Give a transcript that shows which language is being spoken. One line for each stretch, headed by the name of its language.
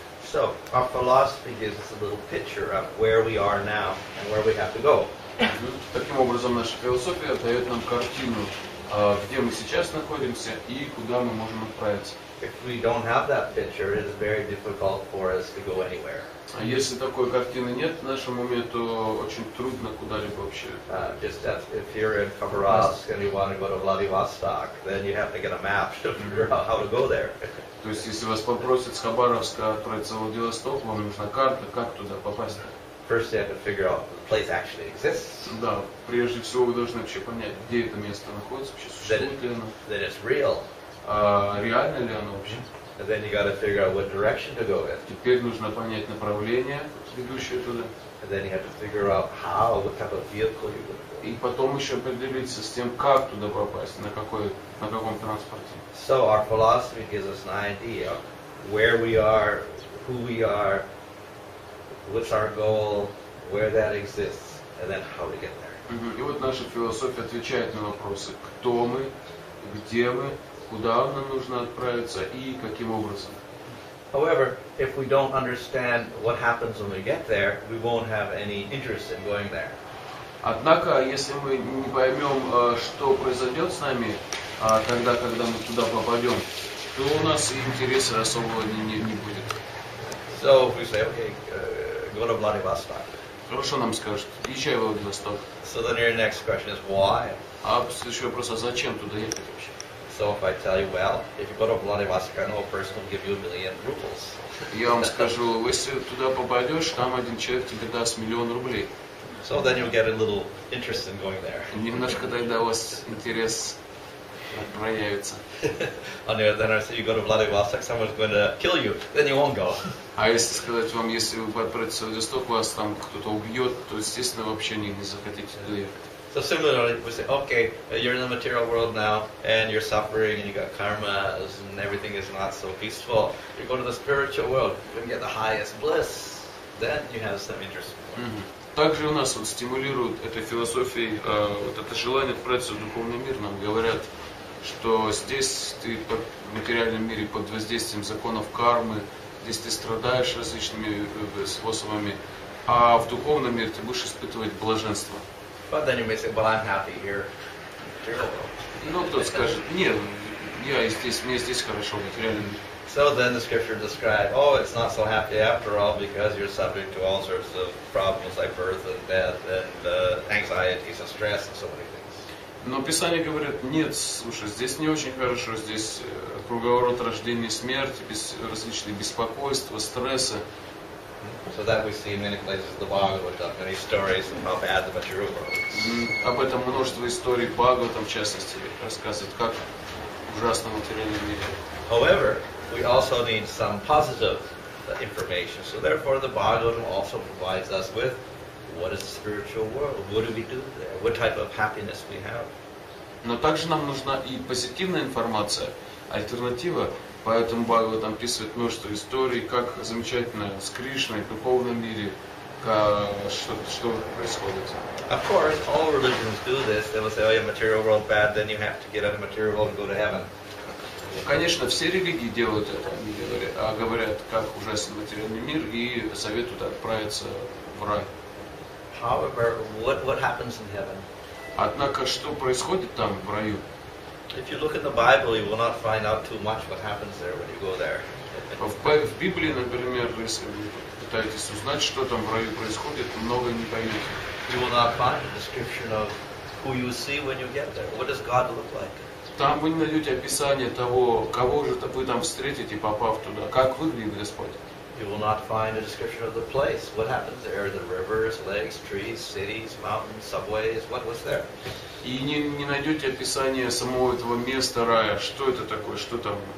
English: So, our philosophy gives us a little picture of where we are now and where we have to go.
Russian: Таким образом, наша философия дает нам картину, где мы сейчас находимся и куда мы можем отправиться.
English: If we don't have that picture, it is very difficult for us to go anywhere.
Russian: А если такой картины нет в нашем уме, то очень трудно куда-либо вообще.
English: Just as if you're in Khabarovsk and you want to go to Vladivostok, then you have to get a map to figure out how to go there.
Russian: То есть, если вас попросят с Хабаровска отправиться в Владивосток, вам нужна карта, как туда попасть.
English: First you have to figure out the place actually exists.
Russian: Да, прежде всего вы должны вообще понять, где это место находится, вообще существует ли оно.
English: That it's real.
Russian: Реально ли оно вообще.
English: And then you got to figure out what direction to go in.
Russian: Теперь нужно понять направление, ведущее туда.
English: And then you have to figure out how, what type of vehicle you're going to go.
Russian: И потом еще определиться с тем, как туда попасть, на каком транспорте.
English: So our philosophy gives us an idea of where we are, who we are, what's our goal, where that exists, and then how to get there.
Russian: И вот наша философия отвечает на вопросы, кто мы, где мы, куда нам нужно отправиться и каким образом.
English: However, if we don't understand what happens when we get there, we won't have any interest in going there.
Russian: Однако, если мы не поймем, что произойдет с нами, тогда, когда мы туда попадем, то у нас и интереса особого не будет.
English: So if we say, okay, go to Vladivostok.
Russian: Хорошо, нам скажут, езжай в Владивосток.
English: So then your next question is why?
Russian: А следующий вопрос, а зачем туда ехать вообще?
English: So if I tell you, well, if you go to Vladivostok, I know a person will give you 1 million rubles.
Russian: Я вам скажу, если туда попадешь, там один человек тебе даст 1 000 000 рублей.
English: So then you'll get a little interest in going there.
Russian: Немножко тогда у вас интерес проявится.
English: On the other hand, if you go to Vladivostok, someone's going to kill you, then you won't go.
Russian: А если сказать вам, если вы отправитесь в Владивосток, вас там кто-то убьет, то, естественно, вообще не захотите туда ехать.
English: So similarly, we say, okay, you're in the material world now, and you're suffering, and you got karma, and everything is not so peaceful. You go to the spiritual world, you can get the highest bliss. Then you have some interest.
Russian: Также у нас вот стимулирует этой философией вот это желание отправиться в духовный мир. Нам говорят, что здесь ты в материальном мире под воздействием законов кармы, здесь ты страдаешь различными способами, а в духовном мире ты будешь испытывать блаженство.
English: But then you may say, well, I'm happy here.
Russian: Ну, кто-то скажет, нет, мне здесь хорошо, в материальном мире.
English: So then the scripture describes, oh, it's not so happy after all because you're subject to all sorts of problems like birth and death and anxieties and stress and so many things.
Russian: Но Писание говорит, нет, слушай, здесь не очень хорошо, здесь круговорот рождения и смерти, различные беспокойства, стрессы.
English: So that we see in many places the Bhagavatam, many stories of how bad the material world is.
Russian: Об этом множество историй Бхагаватам, в частности, рассказывает, как ужасно в материальном мире.
English: However, we also need some positive information. So therefore the Bhagavatam also provides us with what is the spiritual world, what do we do there, what type of happiness we have.
Russian: Но также нам нужна и позитивная информация, альтернатива. Поэтому Бхагаватам описывает множество историй, как замечательно с Кришной в духовном мире, что происходит.
English: Of course, all religions do this. They will say, oh, your material world bad, then you have to get out of material world and go to heaven.
Russian: Конечно, все религии делают это, они говорят, как ужасен материальный мир, и советуют отправиться в рай.
English: However, what happens in heaven?
Russian: Однако, что происходит там, в раю?
English: If you look in the Bible, you will not find out too much what happens there when you go there.
Russian: В Библии, например, если вы пытаетесь узнать, что там в раю происходит, много не поймете.
English: You will not find a description of who you see when you get there. What does God look like?
Russian: Там вы не найдете описание того, кого же вы там встретите, попав туда, как выглядит Господь.
English: You will not find a description of the place. What happens there? The rivers, lakes, trees, cities, mountains, subways. What was there?
Russian: И не найдете описание самого этого места рая. Что это такое? Что там?